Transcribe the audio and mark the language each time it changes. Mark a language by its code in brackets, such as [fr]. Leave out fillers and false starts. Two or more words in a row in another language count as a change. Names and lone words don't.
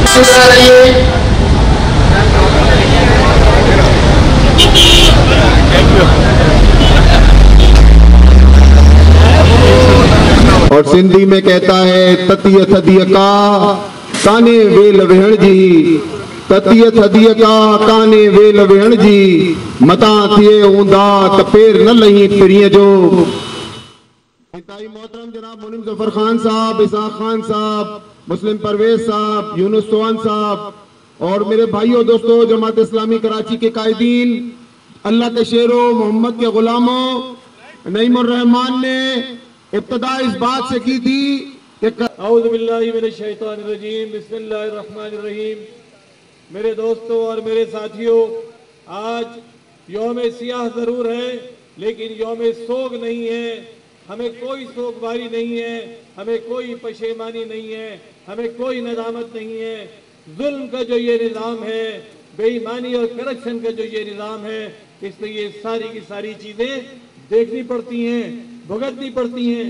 [hi] शुक्र रहिए। और सिंधी में कहता है [sd] ततीय थदीय का काने वेल वेहण जी, ततीय थदीय का काने वेल वेहण जी, मता थिए ऊंदा तपेर न लही पिरिय जो। [hi] मोहतरम जनाब मुनीम जफर खान साहब, इसाक खान साहब, मुस्लिम परवेज साहब, यूनुस चौहान साहब और मेरे भाइयों दोस्तों जमात इस्लामी कराची के कायदीन, अल्लाह के शेरों, मोहम्मद के गुलामों, नईमुर रहमान ने इब्तदा इस बात से की थी कि [ar] أعوذ بالله من الشيطان الرجيم، بسم الله الرحمن الرحيم. [hi] मेरे दोस्तों और मेरे साथियों, आज यौम सियाह जरूर है लेकिन यौम सोग नहीं है। हमें कोई सोगवारी नहीं है, हमें कोई पशेमानी नहीं है, हमें कोई नदामत नहीं है। जुल्म का जो ये निज़ाम है, बेईमानी और करप्शन का जो ये निज़ाम है, इसलिए ये सारी की सारी चीजें देखनी पड़ती हैं, भुगतनी पड़ती हैं।